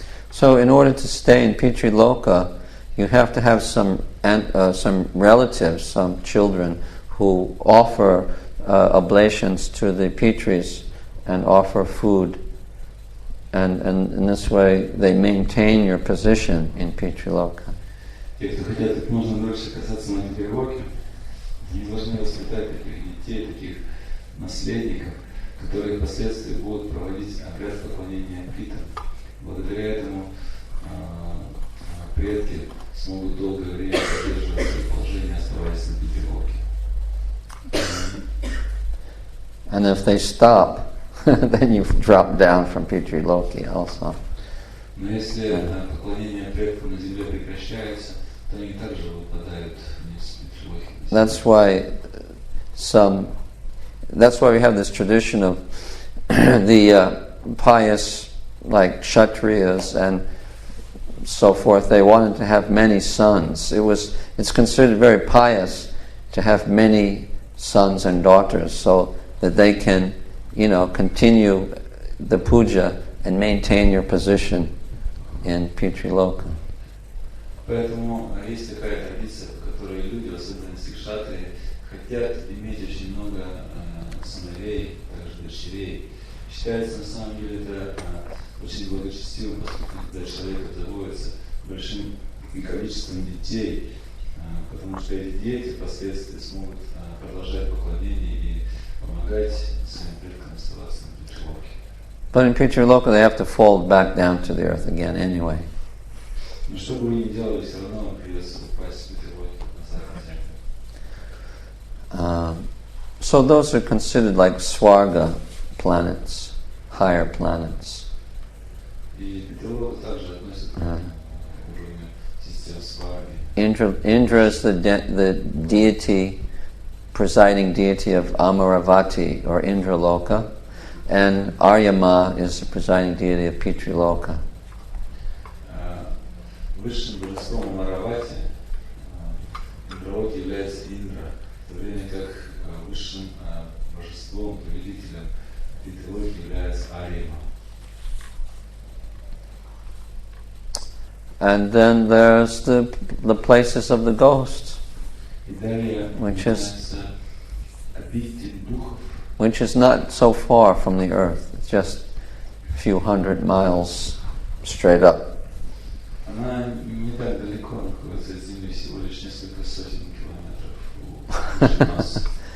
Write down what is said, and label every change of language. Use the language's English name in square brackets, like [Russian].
[English] So in order to stay in Pitri-loka, you have to have some some relatives, some children, who offer oblations to the Pitris and offer food. And in this way, they maintain your position in Pitriloka. [Russian] Те, кто хотят как можно дольше касаться Матипироки, они должны воспитать таких детей, таких наследников, которые впоследствии будут проводить обряд поклонения Питам. Благодаря этому предки смогут долгое время поддерживать свое положение, оставаясь на Питироке. [English] And if they stop, then you drop down from Pitriloki also. [Russian] Но если поклонение предкам на земле прекращается, то они также выпадают вниз с Питилохи. [English] That's why we have this tradition of the pious, like Kshatriyas and so forth. They wanted to have many sons. It's considered very pious to have many sons and daughters, so that they can, continue the puja and maintain your position in Pitriloka. [Russian] Поэтому есть такая традиция, по которой люди, в особенности кшатрии, хотят иметь очень много сыновей, также дочерей. Считается на самом деле это очень благочестивым поступком, когда человек обзаводится большим количеством детей, потому что эти дети впоследствии смогут продолжать поклонение и помогать своим предкам оставаться на Питилоке. [English] But in Pitriloka they have to fold back down to the earth again anyway. [Russian] Но что бы вы ни делали, все равно вам придется упасть в Питилоке назад на землю. [English] So those are considered like Swarga planets, higher planets. [Russian] И Питилока также относится к уровню систем Сварги. [English] Indra is the deity, presiding deity of Amaravati or Indraloka, and Aryama is the presiding deity of Pitriloka. [Russian] Высшим божеством Амаравати Индралоки является Индра, в то время как высшим божеством, повелителем Питилоки является Арьяма. [English] And then there's the places of the ghosts, which is not so far from the earth. It's just a few hundred miles straight up. [Russian] Она не так далеко находится от Земли, всего лишь несколько сотен километров.